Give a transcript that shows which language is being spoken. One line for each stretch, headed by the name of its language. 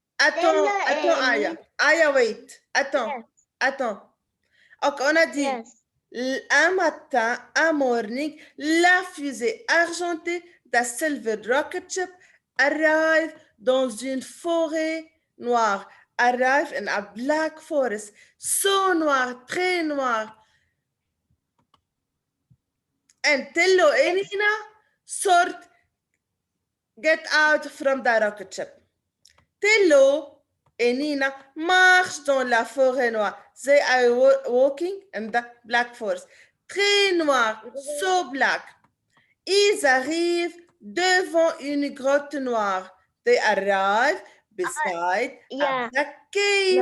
French: Attends, Aya.
English: Aya, wait.
French: Attends. Ok, on a dit un matin, un morning, la fusée argentée de Silver Rocket Ship arrive dans une forêt noire.
English: Arrive in a black forest. So
French: noir, très noir.
English: And Tello and Nina get out from the rocket ship.
French: Tello et Nina marchent dans la forêt noire.
English: They are walking in the black forest.
French: Très noir,
English: so black.
French: Ils arrivent devant une grotte noire.
English: They arrive beside the cave.